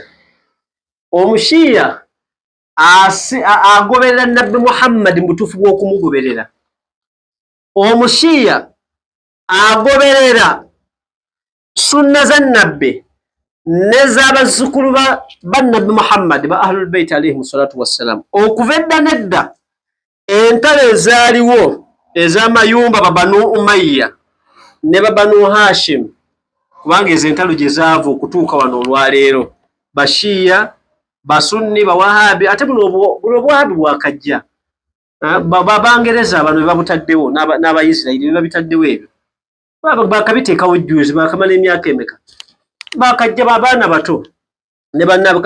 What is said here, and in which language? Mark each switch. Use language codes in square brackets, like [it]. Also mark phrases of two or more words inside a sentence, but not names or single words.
[lg] Omushiya agoberera Nabbi Muhammad mu butuufu bw'okumugoberera. Omushiya agoberera sunna za Nabbi n'ez'abazzukulu ba Nabbi Muhammad ba Ahlul Bayt [ar] عليهم الصلاة والسلام. [lg] Okuva edda nedda entalo ezaaliwo ez'amayumba ba Banu Umayya ne ba Banu Hashim, kubanga ezo entalo gye zaava okutuuka wano olwaleero, bashiya basunni bawahabi, ate buno obwahabi bwakajja Bangereza bano babutaddewo n'Abayisirayiri be babitaddewo ebyo bakabiteekawo juzi bakamala emyaka emeka, bakajja babaana bato ne bannaabwe.